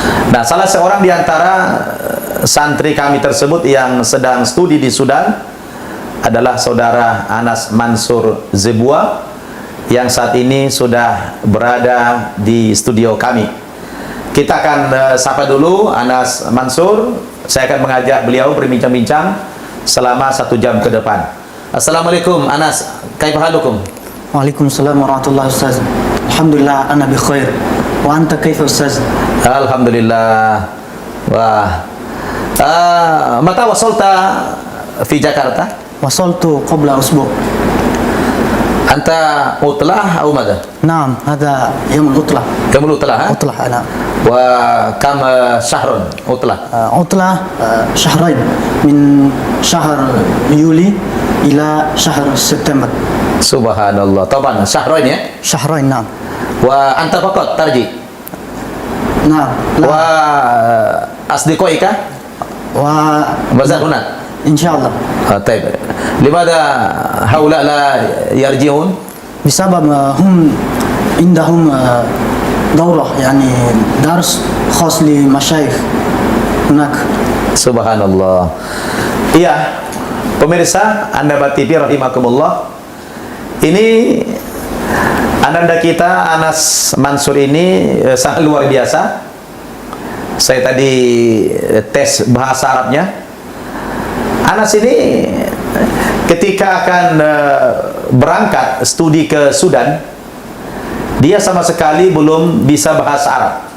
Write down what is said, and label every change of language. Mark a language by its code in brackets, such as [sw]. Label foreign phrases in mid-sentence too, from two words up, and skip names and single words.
[id] Nah, salah seorang di antara santri kami tersebut yang sedang studi di Sudan adalah saudara Anas Mansur Zebua yang saat ini sudah berada di studio kami. Kita akan sapa dulu Anas Mansur. Saya akan mengajak beliau berbincang-bincang selama 1 jam ke depan. [ar] السلام عليكم Anas، كيف حالكم? وعليكم السلام ورحمة الله وبركاته. الحمد لله أنا بخير. وأنت كيف أستاذ? Alhamdulillah. Wah. متى وصلت في Jakarta? وصلت قبل أسبوع'. أنت عطلة atau mada? نعم، هذا يوم العطلة. [id] Kamu utlah, ha? [ar] عطلة أنا. وكم شهر عطلة? عطلة شهرين من شهر يوليو إلى شهر سبتمبر. سبحان الله. طبعا شهرين ya? شهرين، نعم. وأنت فقط ترجع? Naam. وأصدقاءك? Wa بازال هنا? insyaallah. طيب لماذا هؤلاء لا يرجعون؟ بسبب هم عندهم دورة يعني درس خاص لمشايخ هناك. Subhanallah. [id] Iya, pemirsa Anda TV rahimakumullah. Ini ananda kita Anas Mansur ini sangat luar biasa. Saya tadi tes bahasa Arabnya. Anas ini ketika akan berangkat studi ke Sudan, dia sama sekali belum bisa bahasa Arab.